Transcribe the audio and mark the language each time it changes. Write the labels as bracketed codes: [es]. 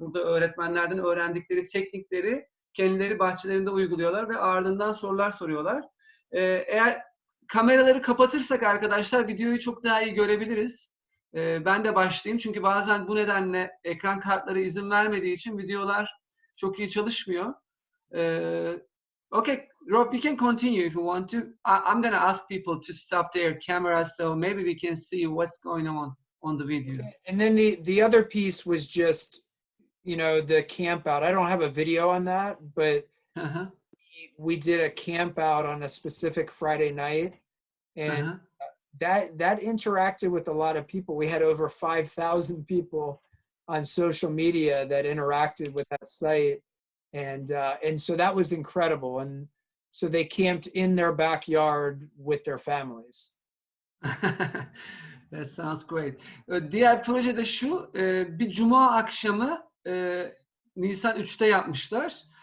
[tr] Burada öğretmenlerden öğrendikleri teknikleri kendileri bahçelerinde uyguluyorlar ve ardından sorular soruyorlar. Eğer kameraları kapatırsak arkadaşlar videoyu çok daha iyi görebiliriz. Ben de başlayayım çünkü bazen bu nedenle ekran kartları izin vermediği için videolar çok iyi çalışmıyor. [en] Okay, Rob, you can continue if you want to. I'm going to ask people to stop their cameras so maybe we can see what's going on the video. Okay. And then the other piece was just, the camp out. I don't have a video on that, but we did a camp out on a specific Friday night, and that interacted with a lot of people. We had over 5,000 people on social media that interacted with that site. And so that was incredible. And so they camped in their backyard with their families. That sounds great. [tr] Diğer proje de şu, bir cuma akşamı Nisan 3'te yapmışlar.